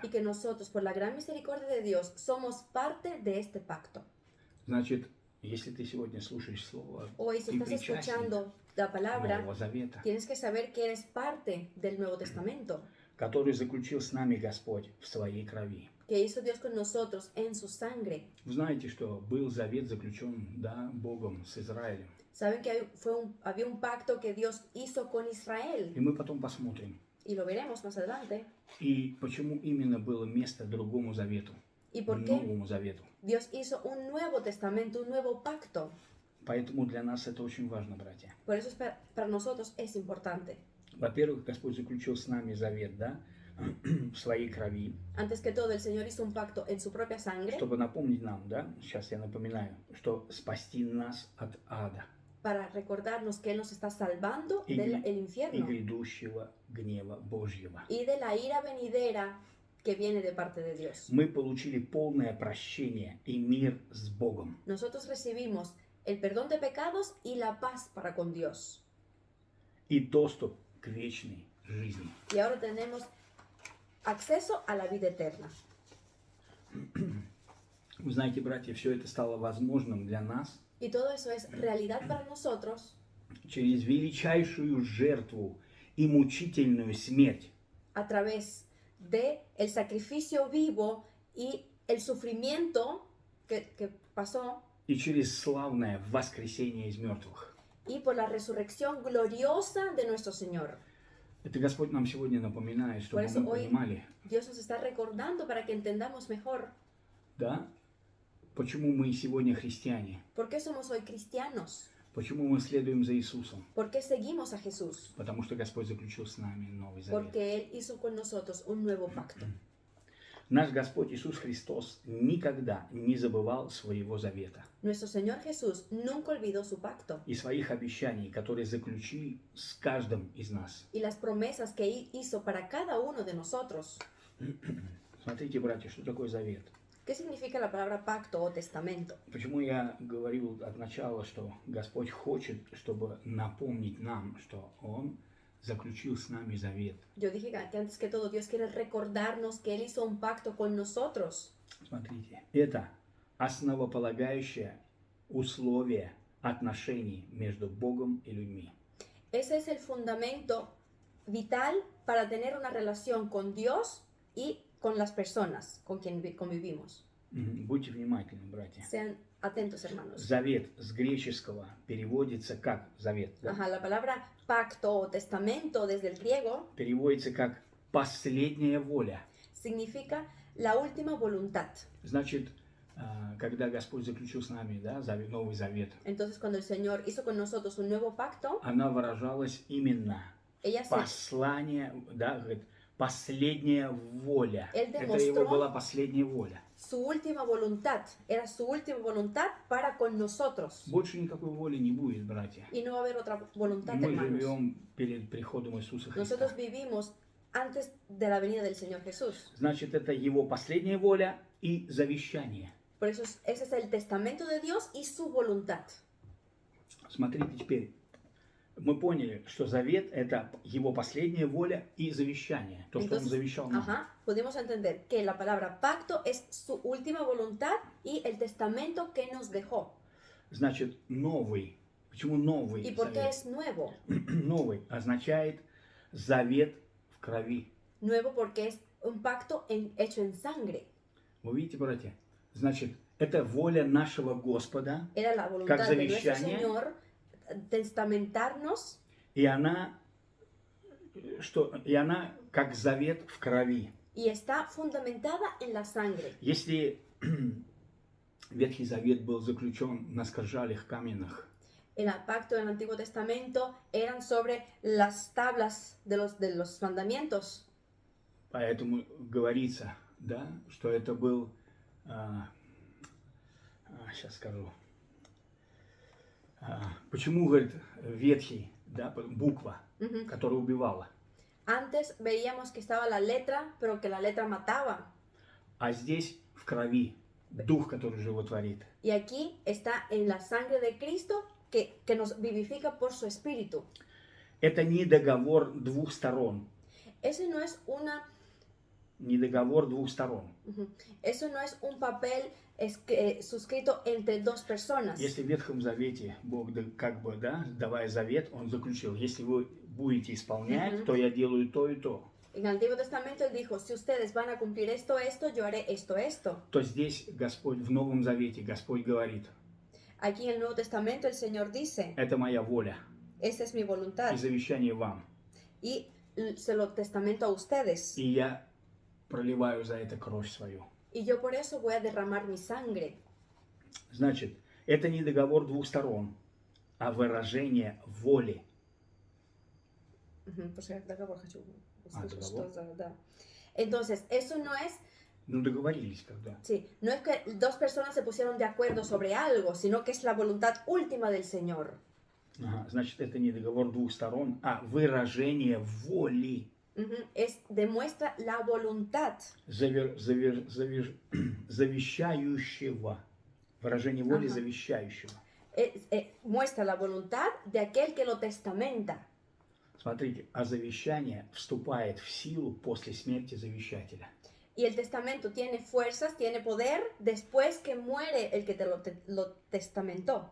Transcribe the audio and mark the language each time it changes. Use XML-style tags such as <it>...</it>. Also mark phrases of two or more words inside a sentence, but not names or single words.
<es>Y que nosotros, por la gran misericordia de Dios, somos parte de este pacto.</es> <ru>Значит, если ты сегодня слушаешь слово,</ru> <es>Hoy, si</es> <ru>ты</ru> <es>estás</es> <ru>причастник</ru> <es>escuchando la palabra,</es> <ru>Нового Завета,</ru> <es>tienes que saber que eres parte del Nuevo Testamento,</es> <ru>который заключил с нами Господь в своей крови.</ru> <es>que hizo Dios con nosotros en su sangre.</es> <ru>Вы знаете, что был завет заключен, да, Богом с Израилем.</ru> <es>Saben que había un pacto que Dios hizo con Israel,</es> <ru>И мы потом посмотрим.</ru> <es>y lo veremos más adelante.</es> <ru>И почему именно было место другому завету,</ru> <es>¿Y por qué</es> <ru>Новому Завету.</ru> <es>Dios hizo un nuevo testamento, un nuevo pacto?</es> <ru>Поэтому для нас это очень важно, братья.</ru> <es>Por eso para nosotros es importante.</es> <ru>Во-первых, Господь заключил с нами завет, да, в своей крови,</ru> <es>Antes que todo, el Señor hizo un pacto en su propia sangre</es> <ru>чтобы напомнить нам, да, сейчас я напоминаю, что спасти нас от ада</ru> <es>para recordarnos que Él nos está salvando y, del</es> <ru>и</ru> <es>infierno</es> <ru>грядущего гнева Божьего.</ru> <es>y de la ira venidera que viene de parte de Dios.</es> <ru>Мы получили полное прощение и мир с Богом.</ru> <es>Nosotros recibimos el perdón de pecados y la paz para con Dios.</es> <ru>И доступ к вечной жизни.</ru> <es>Y ahora tenemos acceso a la vida eterna.</es> <ru>Вы знаете, братья, все это стало возможным для нас</ru> <es>Y todo eso es realidad para nosotros</es> <ru>через величайшую жертву и мучительную смерть,</ru> <es>a través de el sacrificio vivo y el sufrimiento que pasó</es> <ru>и через славное воскресение из мертвых.</ru> <es>y por la resurrección gloriosa de nuestro Señor.</es> <ru>Это Господь нам сегодня напоминает, чтобы</ru> <es>Por eso</es> <ru>мы</ru> <es>hoy-</es> <ru>понимали,</ru> <es>Dios nos está recordando para que entendamos mejor</es> <ru>да, почему мы сегодня христиане,</ru> <es>por qué somos hoy cristianos,</es> <ru>почему мы следуем за Иисусом,</ru> <es>por qué seguimos a Jesús,</es> <ru>потому что Господь заключил с нами Новый Завет.</ru> <es>porque Él hizo con nosotros un nuevo pacto.</es> <ru>Наш Господь Иисус Христос никогда не забывал своего завета</ru> <es>Nuestro Señor Jesús nunca olvidó su pacto</es> <ru>и своих обещаний, которые заключил с каждым из нас.</ru> <es>y las promesas que Él hizo para cada uno de nosotros.</es> <ru>Смотрите, братья, что такое завет.</ru> <es>¿Qué significa la palabra pacto o testamento?</es> <ru>Почему я говорил от начала, что Господь хочет, чтобы напомнить нам, что Он заключил с нами завет.</ru> <es>Yo dije que antes que todo Dios quiere recordarnos que Él hizo un pacto con nosotros.</es> <ru>Смотрите, это основополагающее условие отношений между Богом и людьми.</ru> <es>Ese es el fundamento vital para tener una relación con Dios y con las personas con quien convivimos.</es> <ru>Будьте внимательны, братья.</ru> <es>Sean atentos, hermanos.</es> <ru>Завет с греческого переводится как завет. Да?</ru> <es>Ajá, la palabra pacto o testamento desde el griego</es> <ru>Переводится как последняя воля.</ru> <es>significa la última voluntad.</es> <ru>Значит, когда Господь заключил с нами, да, Новый Завет,</ru> <es>Entonces, cuando el Señor hizo con nosotros un nuevo pacto,</es> <ru>она выражалась именно</ru> <es>ella se,</es> <ru>послание, да, говорит, последняя воля.</ru> <es>Él</es> <ru>Это его</ru> <es>demostró-</es> <ru>была последняя воля.</ru> <es>su última voluntad, era su última voluntad para con nosotros.</es> <ru>Больше никакой воли не будет, братья.</ru> <es>Y no va a haber otra voluntad,</es> <ru>Мы</ru> <es>hermanos.</es> <ru>живем перед приходом Иисуса</ru> <es>Nosotros</es> <ru>Христа.</ru> <es>vivimos antes de la venida del Señor Jesús.</es> <ru>Значит, это его последняя воля и завещание.</ru> <es>Por eso ese es el testamento de Dios y su voluntad.</es> <ru>Смотрите теперь. Мы поняли, что завет – это его последняя воля и завещание. То, что он</ru> <es>Entonces,</es> <ru>завещал нам.</ru> <es>ajá, pudimos entender que la palabra pacto es su última voluntad y el testamento que nos dejó.</es> <ru>Значит, новый. Почему новый</ru> <es>¿Y por qué</es> <ru>завет?</ru> <es>es nuevo?</es> <ru>Новый означает завет в крови.</ru> <es>Nuevo porque es un pacto hecho en sangre.</es> <ru>Вы видите, братья? Значит, это воля нашего Господа,</ru> <es>Era la voluntad de nuestro</es> <ru>завещание.</ru> <es>Señor testamentarnos</es> <ru>и она как завет в крови.</ru> <es>y está fundamentada en la sangre.</es> <ru>Если Ветхий Завет был заключен на скрижалях каменных,</ru> <es>El pacto del Antiguo Testamento eran sobre las tablas de los mandamientos.</es> <ru>поэтому говорится, да, что это был, сейчас скажу, почему, говорит, Ветхий да, буква, Ujú. которая убивала.</ru> <es>Antes veíamos que estaba la letra, pero que la letra mataba.</es> <ru>А здесь в крови дух, который животворит.</ru> <es>Y aquí está en la sangre de Cristo que nos vivifica por su espíritu.</es> <ru>Это не договор двух сторон.</ru> <es>Ese no es una,</es> <ru>Не договор двух сторон.</ru> <es>eso no es un papel suscrito entre dos personas.</es> <ru>Если в Ветхом Завете Бог, как бы, да, давая завет, Он заключил, если вы будете исполнять, то я делаю то и то.</ru> <es>En el Antiguo Testamento Él dijo, si ustedes van a cumplir esto, yo haré esto.</es> <ru>То здесь Господь, в Новом Завете, Господь говорит,</ru> <es>Aquí en el Nuevo Testamento el Señor dice,</es> <ru>это моя воля</ru> <es>esta es mi voluntad</es> <ru>и завещание вам.</ru> <es>y se lo testamento a ustedes.</es> <ru>И я проливаю за это кровь свою.</ru> <es>Y yo por eso voy a derramar mi sangre.</es> <ru>Значит, это не договор двух сторон, а выражение воли. Договор. Договор.</ru> <es>Entonces, eso no es,</es> <ru>Ну, договорились когда.</ru> <es>sí, no es que dos personas se pusieron de acuerdo sobre algo, sino que es la voluntad última del Señor.</es> <ru>Ага, значит, это не договор двух сторон, а выражение воли.</ru> <es>Demuestra la voluntad.</es> <ru>Завещающего. Выражение воли Ага. завещающего.</ru> <es>Muestra la voluntad de aquel que lo testamenta.</es> <ru>Смотрите, а завещание вступает в силу после смерти завещателя.</ru> <es>Y el testamento tiene fuerzas, tiene poder después que muere el que te lo testamentó.</es>